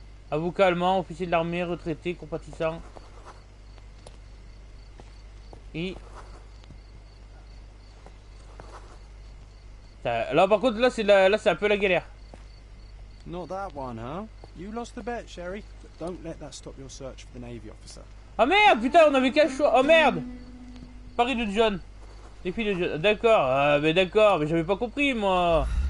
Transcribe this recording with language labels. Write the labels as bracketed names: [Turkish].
[French] Avocat allemand, officier de l'armée, retraité, compatissant. Et... Là par contre, là c'est un peu la galère. [English] Not that one, huh? You lost the bet, Sherry. But don't let that stop your search for the Navy officer. [French] Ah merde, putain, on avait qu'un choix. Oh merde. Paris de John. Défi de John. D'accord, mais d'accord, mais j'avais pas compris moi.